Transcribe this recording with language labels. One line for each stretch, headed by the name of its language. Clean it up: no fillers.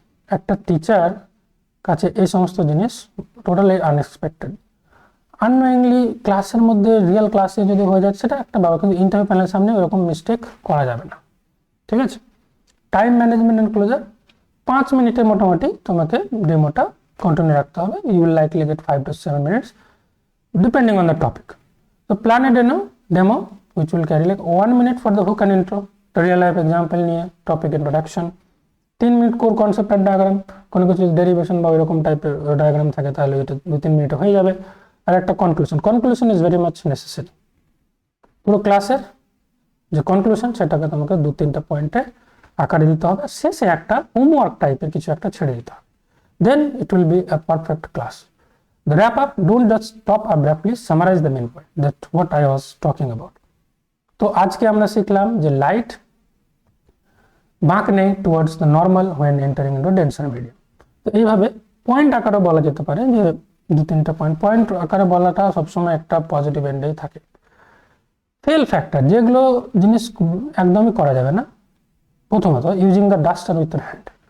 Bangla: একটা টিচার কাছে এই সমস্ত জিনিস টোটালি আনএক্সপেক্টেড। আননোয়িংলি ক্লাসের মধ্যে রিয়েল ক্লাসে যদি হয়ে যায় সেটা একটা ব্যাপার, কিন্তু ইন্টারভিউ প্যানেলের সামনে ওরকম মিস্টেক করা যাবে না, ঠিক আছে? টাইম ম্যানেজমেন্ট এন্ড ক্লোজার 5 মিনিটের মোটামুটি তোমাকে ডেমোটা কন্টিনিউ রাখতে হবে।
English: You will likely get 5 to 7 minutes depending on the topic. So plan a demo which will carry like 1 minute for the hook and intro, the real life example নিয়ে topic introduction, 3 minute core concept আর diagram,
Bangla: কোনো কিছু derivation বা এরকম টাইপের diagram থাকে তাহলে এটা 2-3 মিনিটে হয়ে যাবে। আর একটা
English: Conclusion is very much necessary.
Bangla: পুরো ক্লাসের যে কনক্লুশন সেটাকে তোমাকে 2-3টা পয়েন্টে আকারে দিতে হবে, শেষে একটা হোমওয়ার্ক টাইপের কিছু একটা ছেড়ে দিতে হবে।
English: Then it will be a perfect class. The wrap up, don't just stop abruptly, summarize the main point. That's what I was talking about.
Bangla: তো আজকে আমরা শিখলাম যে লাইট বাঁক নেই
English: Towards the normal when entering into denser medium.
Bangla: তো এইভাবে point আকারে বলা যেতে পারে যে 2-3টা পয়েন্ট আকারে বলাটা সবসময় একটা পজিটিভ এন্ডেই থাকে। ফেল ফ্যাক্টর, যেগুলো জিনিস একদমই করা যাবে না, প্রথমত
English: Using the duster with your hand.